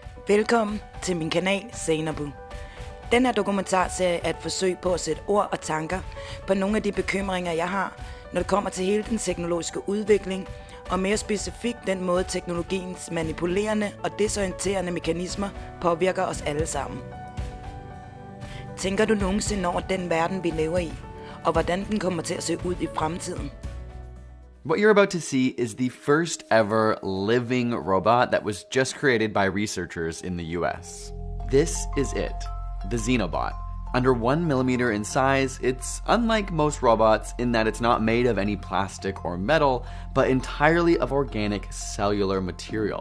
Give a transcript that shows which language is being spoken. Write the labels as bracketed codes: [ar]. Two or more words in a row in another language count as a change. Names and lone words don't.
[da] Velkommen til min kanal Zainabu. Den her dokumentarserie er et forsøg på at sætte ord og tanker på nogle af de bekymringer, jeg har, når det kommer til hele den teknologiske udvikling, og mere specifikt den måde teknologiens manipulerende og desorienterende mekanismer påvirker os alle sammen. Tænker du nogensinde over den verden, vi lever i, og hvordan den kommer til at se ud i fremtiden? [en] What you're about to see is the first ever living robot that was just created by researchers in the US. This is it, the Xenobot. Under 1 millimeter in size, it's unlike most robots in that it's not made of any plastic or metal, but entirely of organic cellular material.